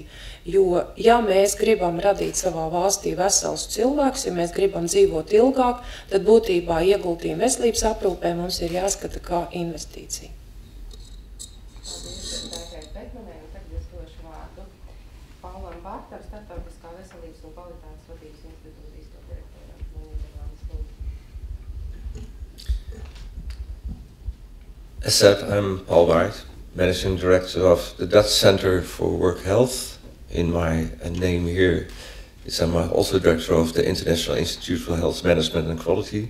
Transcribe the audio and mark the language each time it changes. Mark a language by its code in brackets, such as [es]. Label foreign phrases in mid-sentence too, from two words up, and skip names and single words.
[lv] Jo, ja mēs gribam radīt savā valstī veselus cilvēkus, ja mēs gribam dzīvot ilgāk, tad būtībā ieguldījumi veselības aprūpē mums ir jāskata kā investīcija. Paldies, Daigai Bekmanai, un tagad es došu vārdu Paulam Bārtam, Starptautiskā veselības un kvalitātes vadības institūta izpildirektoram. [en] As said, I'm Paul Baert, Managing Director of the Dutch Center for Work Health. In my name here is I'm also Director of the International Institute for Health Management and Quality.